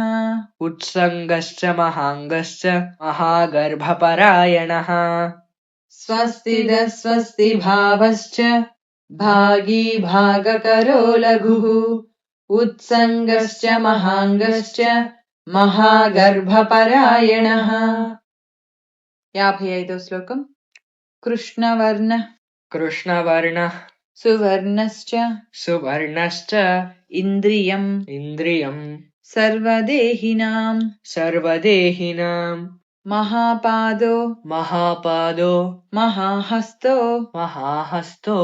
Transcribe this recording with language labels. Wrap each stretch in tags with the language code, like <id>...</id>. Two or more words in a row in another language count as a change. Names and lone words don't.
<sa>उत्सङ्गश्च महाङ्गश्च महागर्भपरायणः स्वस्तिदस्वस्ति भावश्च भागी भागकरो लघुः उत्सङ्गश्च महाङ्गश्च महागर्भपरायणः</sa> <te>55వ శ్లోకం</te> <sa>కృష్ణవర్ణ कृष्णवर्णः సువర్ణశ్చ सुवर्णश्च ఇంద్రియం इन्द्रियम् సర్వదేహినాం सर्वदेहिनां महापादो महापादो महाहस्तो महाहस्तो</sa>